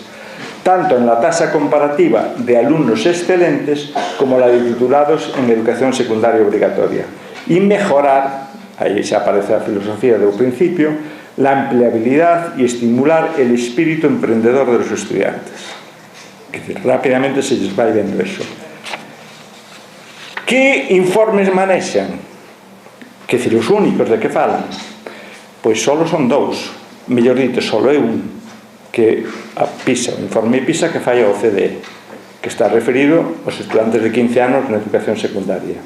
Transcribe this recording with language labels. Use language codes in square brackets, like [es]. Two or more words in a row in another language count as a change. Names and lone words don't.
[es] Tanto en la tasa comparativa de alumnos excelentes como la de titulados en educación secundaria obligatoria. Y mejorar, ahí se aparece la filosofía del principio, la empleabilidad y estimular el espíritu emprendedor de los estudiantes. Es decir, rápidamente se les va viendo eso. [gl] ¿Qué informes manexan? Que decir, os únicos de que falan? Pois solo son dous, mellor dito, solo é un, que a PISA, o informe PISA que fai a OCDE, que está referido aos estudantes de 15 anos na educación secundaria.